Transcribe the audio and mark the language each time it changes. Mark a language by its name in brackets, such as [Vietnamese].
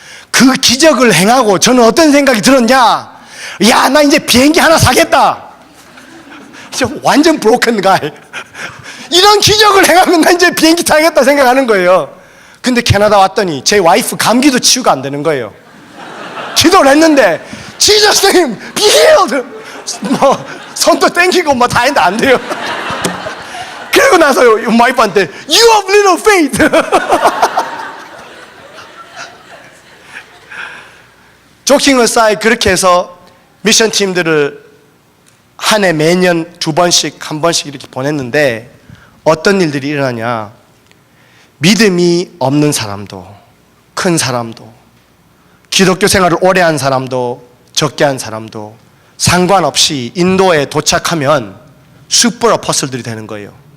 [Korean] 그 기적을 행하고 저는 어떤 생각이 들었냐? 야, 나 이제 비행기 하나 사겠다. 완전 브로큰 가이. 이런 기적을 행하면 나 이제 비행기 타겠다 생각하는 거예요. 근데 캐나다 왔더니 제 와이프 감기도 치유가 안 되는 거예요. 기도를 했는데 [English] Jesus name, be healed. [Korean] 뭐 손도 땡기고 뭐 다 했는데 안 돼요. 그러고 나서 와이프한테 [English] You have little faith. [Korean] 조킹 어사이 그렇게 해서 미션 팀들을 한 해 매년 2번씩 1번씩 이렇게 보냈는데 어떤 일들이 일어나냐? 믿음이 없는 사람도 큰 사람도 기독교 생활을 오래 한 사람도 적게 한 사람도 상관없이 인도에 도착하면 슈퍼 어퍼슬들이 되는 거예요.